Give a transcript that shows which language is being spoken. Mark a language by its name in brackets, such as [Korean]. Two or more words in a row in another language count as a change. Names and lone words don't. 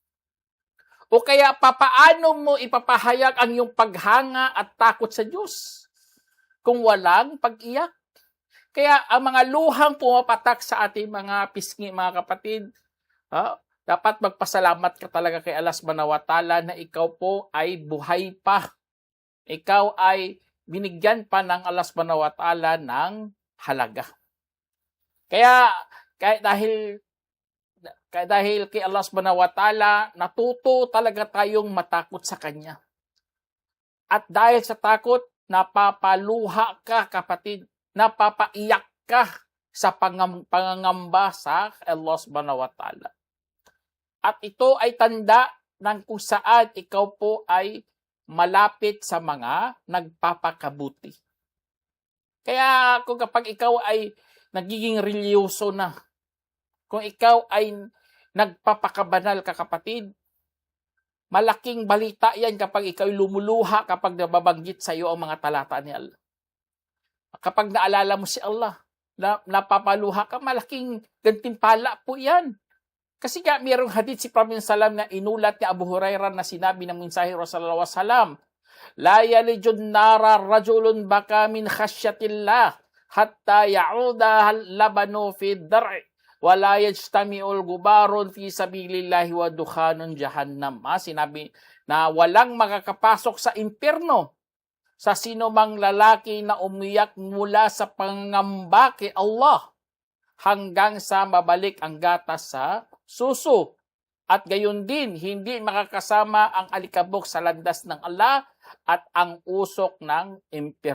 [Filipino] O kaya papaano mo ipapahayag ang iyong paghanga at takot sa Diyos kung walang pag-iyak? Kaya ang mga luhang pumapatak sa ating mga pisngi, mga kapatid, dapat magpasalamat ka talaga kay Allah [Arabic] سبحانه وتعالى [Filipino] na ikaw po ay buhay pa. Ikaw ay binigyan pa ng Allah [Arabic] سبحانه وتعالى [Filipino] ng halaga. Kaya dahil kay Allah [Arabic] سبحانه وتعالى, [Filipino] natuto talaga tayong matakot sa Kanya. At dahil sa takot, napapaluha ka, kapatid, napapaiyak ka sa pangangamba sa Allah [Arabic] سبحانه وتعالى. [Filipino] At ito ay tanda ng kung saan ikaw po ay malapit sa mga nagpapakabuti. Kaya kung kapag ikaw ay nagiging religyoso na, kung ikaw ay nagpapakabanal ka, kapatid, malaking balita yan kapag ikaw ay lumuluha kapag nababanggit sa iyo ang mga talata ni Allah. Kapag naalala mo si Allah, napapaluha ka, malaking gantimpala po yan. Kasi nga mayroong hadith si Prophet Salam na inulat ni Abu Hurairah na sinabi ng mensahe Rasulullah SAW, [Arabic] لا يلج النار رجل بكى من خشية الله حتى يعود اللبن في الضرع ولا يجتمع غبار في سبيل الله ودخان جهنم. [Filipino] Sinabi na walang makakapasok sa impyerno sa sinumang lalaki na umiyak mula sa pangamba kay Allah hanggang sa mabalik ang gatas sa suso. At gayon din, hindi makakasama ang alikabok sa landas ng Allah at ang usok ng impyerno.